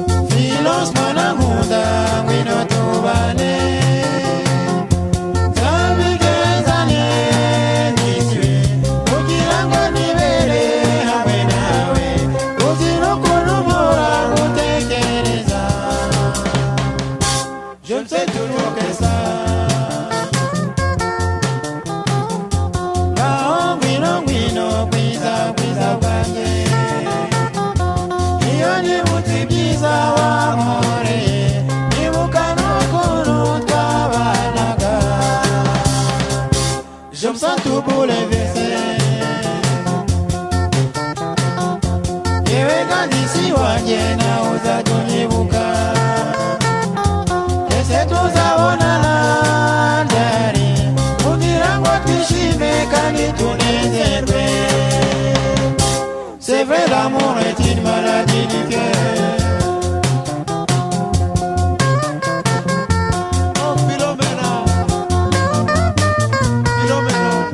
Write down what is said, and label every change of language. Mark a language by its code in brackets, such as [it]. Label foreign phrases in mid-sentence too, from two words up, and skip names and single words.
[rw] Philos mwana nkunda, ngwino tubane. Nzabigezane n'isibe, kugira ngo nibere hamwe nawe. Uzi n'ukuntu mpora ngutekereza. [fr] Je ne sais toujours que ça. [rw] Ngaho ngwino, ngwino, bwiza, bwiza bwanjye. Iyo nibutse ibyiza wankoreye, nibuka n'ukuntu twabanaga. [fr] Je me sens tout bouleversé. [rw] Yewe gandisi wanjye, nawe uzajya unyibuka. Ese tuzabonana ryari? Kugira ngo twishime kandi tunezerwe. [fr] C'est vrai, l'amour est une maladie du cœur. Oh, Philomena. Philomena.